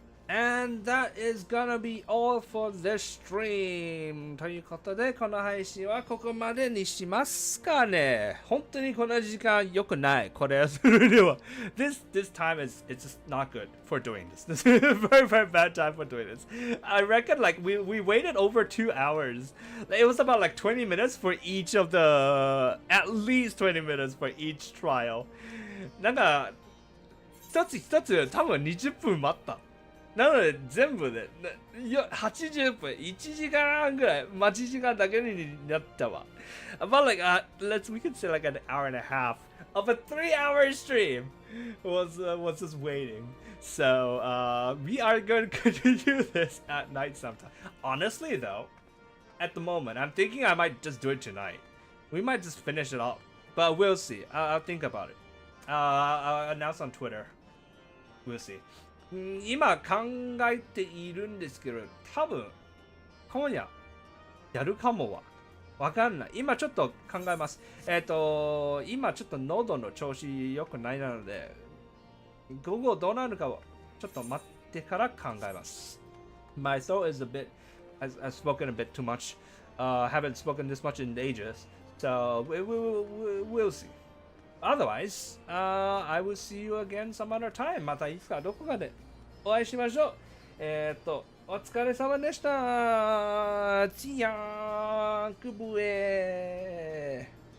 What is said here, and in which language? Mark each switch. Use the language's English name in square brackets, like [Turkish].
[English] And that is gonna be all for this stream. [Japanese] ということで、この配信はここまでにしますかね。本当にこの時間良くない。これをするには。 [English] This time is it's just not good for doing this. This is a very, very bad time for doing this. I reckon like we waited over 2 hours. It was about like 20 minutes for each of the at least 20 minutes for each trial. [Japanese] なんか一つ一つ多分20分待った。なので全部で80分1時間ぐらい待ち時間だけになったわ。 [English] About like we could say like an hour and a half of a 3-hour stream was just waiting. So we are going to continue this at night sometime. Honestly though, at the moment I'm thinking I might just do it tonight. We might just finish it up, but we'll see. I'll think about it. I'll announce on Twitter. We'll see. [Japanese] 今考えているんですけど、多分今夜やるかもわかんない。今ちょっと考えます。今ちょっと喉の調子良くないなので、午後どうなるかをちょっと待ってから考えます。 [English] My throat is a bit, I've spoken a bit too much. Haven't spoken this much in ages. So we'll see. Otherwise, I will see you again some other time. [Japanese] またいつかどこかでお会いしましょう。お疲れ様でした。チヤーンクブエー。